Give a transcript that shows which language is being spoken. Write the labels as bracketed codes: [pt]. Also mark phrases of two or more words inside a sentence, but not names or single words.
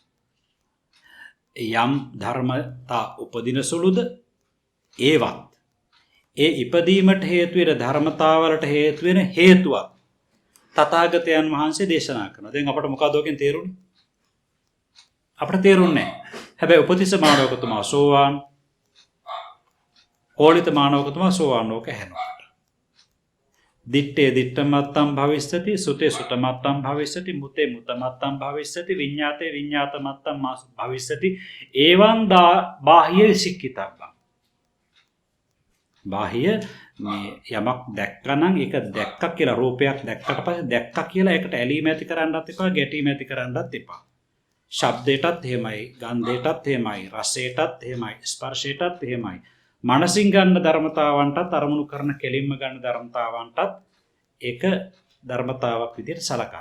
[si] යම් ධර්මතා උපදින සුළුද ඒවත් ඒ ඉපදීමට හේතු වෙන ධර්මතාවලට හේතු වෙන හේතුවක් තථාගතයන් වහන්සේ දේශනා කරනවා. දැන් අපට මොකද ඔකෙන් තේරුනේ? අපට තේරුන්නේ නැහැ. හැබැයි උපතිස්ස මානවකතුමා සෝවාන්, කෝලිත මානවකතුමා සෝවාන් ලෝක හැරෙනවා. [pi] දිත්තේ දිත්තමත්තම් භවිස්සති, සුතේ සුතමත්තම් භවිස්සති, මුතේ මුතමත්තම් භවිස්සති, විඤ්ඤාතේ විඤ්ඤාතමත්තම් භවිස්සති. එවං බාහ්‍ය විසික්කිතබ්බං. [si] බාහ්‍ය මේ යමක් දැක්කනම් ඒක දැක්ක කියලා රූපයක් දැක්කට පස්සේ දැක්ක කියලා ඒකට ඇලීම ඇති කරන්නත් එපා, ගැටීම ඇති කරන්නත් එපා. ශබ්දයටත් එහෙමයි, ගන්ධයටත් එහෙමයි, රසයටත් එහෙමයි, ස්පර්ශයටත් එහෙමයි, මනසින් ගන්න ධර්මතාවන්ටත් අරමුණු කරන කෙලින්ම ගන්න ධර්මතාවන්ටත් එක ධර්මතාවක් විදිහට සලකන්න.